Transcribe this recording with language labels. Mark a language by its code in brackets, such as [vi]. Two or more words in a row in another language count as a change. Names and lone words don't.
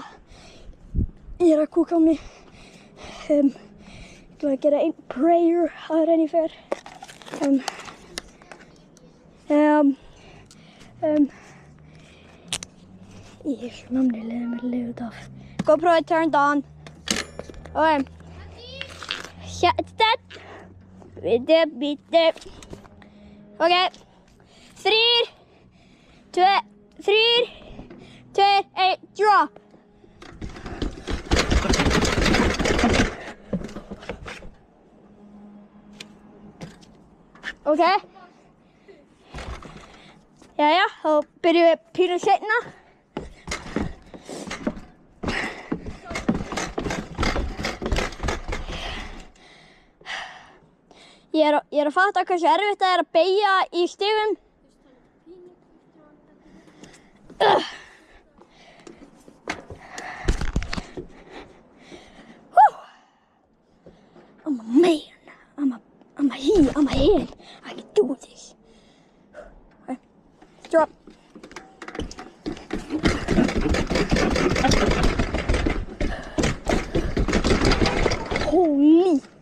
[is] Ég að kúka á mig. Ég ætla að gera einn prayer áður en ég fer. Ég er svo namnilega með að lifa þetta af. [en] GoPro is turned on. Okay. Shut that. Bitte. Okay. 3, 2, 1, drop. Okay. [is] Jæja, þá byrjum við pínu seinna. Ég er að fatta hversu erfitt það er að beygja í stigum. [en] I'm a man. I'm a hen. I can do this. Okay. Drop. Holy.